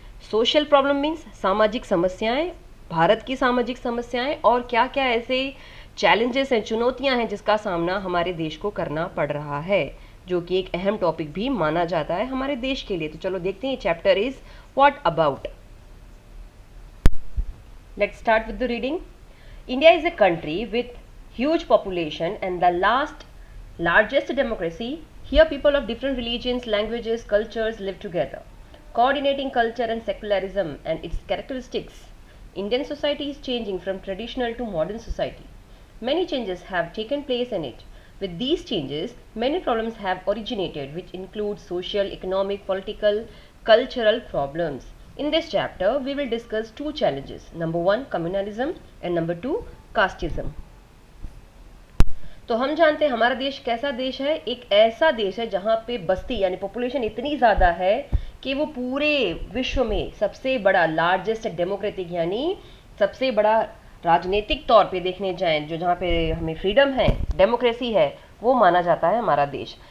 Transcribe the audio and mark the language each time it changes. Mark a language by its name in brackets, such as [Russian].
[Hindi] Social problem means सामाजिक समस्याएं, भारत की सामाजिक समस्याएं और क्या क्या ऐसे चैलेंजेस हैं, चुनौतियां हैं जिसका सामना हमारे देश को करना पड़ रहा है, जो कि एक अहम टॉपिक भी माना जाता है हमारे देश के लिए। तो चलो देखते हैं [English] Chapter is what about. Let's start with the reading. India is a country with huge population and the largest democracy. Here people of different religions, languages, cultures live together, coordinating culture and secularism and its characteristics. Indian society is changing from traditional to modern society. Many changes have taken place in it. With these changes, many problems have originated, which include social, economic, political, cultural problems. In this chapter, we will discuss two challenges. Number one, communalism, and number two, casteism. [Hindi] तो हम जानते हैं हमारा देश कैसा देश है। एक ऐसा देश है जहाँ पे बस्ती यानी पॉपुलेशन इतनी ज़्यादा है कि वो पूरे विश्व में सबसे बड़ा लार्जेस्ट डेमोक्रेटिक यानी सबसे बड़ा राजनीतिक तौर पे देखने जाएं, जो जहाँ पे हमें फ्रीडम है, डेमोक्रेसी है, वो माना जाता है हमारा देश।